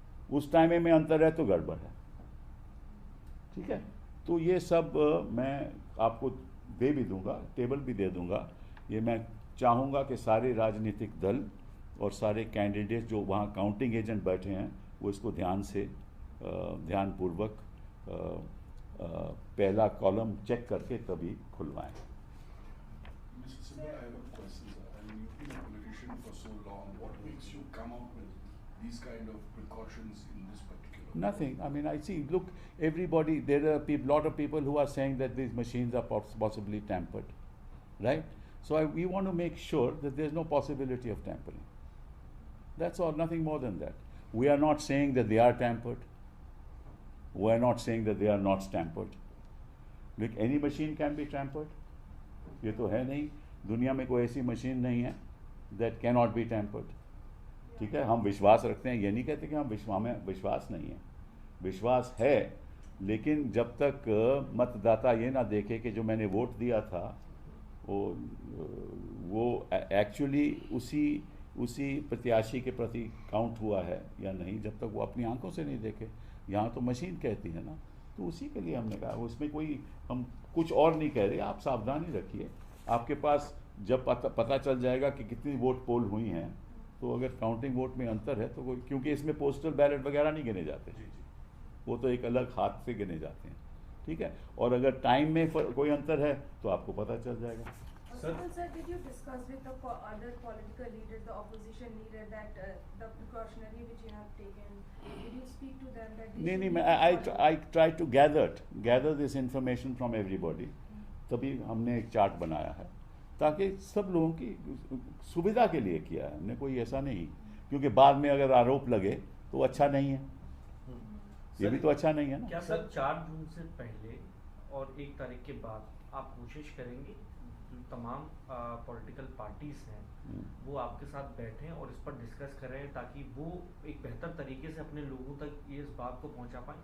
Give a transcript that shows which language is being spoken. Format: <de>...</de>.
<hi>उस टाइमिंग में अंतर है तो गड़बड़ है। ठीक है, तो ये सब मैं आपको दे भी दूंगा, टेबल भी दे दूंगा। ये मैं चाहूँगा कि सारे राजनीतिक दल और सारे कैंडिडेट जो वहाँ काउंटिंग एजेंट बैठे हैं वो इसको ध्यान से ध्यानपूर्वक पहला कॉलम चेक करके तभी खुलवाएं।</hi> <en>Mr. Sibal, I have a question, sir. I mean, you've been a politician for so long. What makes you come up with these kind of precautions in this particular? Nothing. I mean, I see. Look, everybody. There are a lot of people who are saying that these machines are possibly tampered, right? So we want to make sure that there's no possibility of tampering. That's all. Nothing more than that. We are not saying that they are tampered. We are not saying that they are not tampered. Look, any machine can be tampered.</en> <hi>ये तो है नहीं, दुनिया में कोई ऐसी machine नहीं है</hi> <en>that cannot be tampered.</en> <hi>ठीक है, हम विश्वास रखते हैं, ये नहीं कहते कि हम विश्वास नहीं है, विश्वास है, लेकिन जब तक मतदाता ये ना देखे कि जो मैंने वोट दिया था वो एक्चुअली उसी प्रत्याशी के प्रति काउंट हुआ है या नहीं, जब तक वो अपनी आंखों से नहीं देखे। यहाँ तो मशीन कहती है ना, तो उसी के लिए हमने कहा, उसमें कोई हम कुछ और नहीं कह रहे। आप सावधानी रखिए, आपके पास जब पता चल जाएगा कि कितनी वोट पोल हुई हैं, तो अगर काउंटिंग वोट में अंतर है तो कोई, क्योंकि इसमें पोस्टल बैलेट वगैरह नहीं गिने जाते, वो तो एक अलग हाथ से गिने जाते हैं, ठीक है। और अगर टाइम में कोई अंतर है तो आपको पता चल जाएगा।</hi> <en>Sir, did you discuss with the other political leaders, the opposition leader, that the precautionary which you have taken? Did you speak to them that?</en> <hi>नहीं,</hi> <en>I try to gather this information from everybody.</en> <hi>तभी हमने एक chart बनाया है, ताकि सब लोगों की सुविधा के लिए किया है हमने, कोई ऐसा नहीं, क्योंकि बाद में अगर आरोप लगे तो अच्छा नहीं है, ये भी तो अच्छा नहीं है ना। क्या सर 4 जून से पहले और 1 तारीख के बाद आप कोशिश करेंगे जो तमाम पॉलिटिकल पार्टीज हैं वो आपके साथ बैठें और इस पर डिस्कस करें, ताकि वो एक बेहतर तरीके से अपने लोगों तक ये इस बात को पहुंचा पाएं?</hi>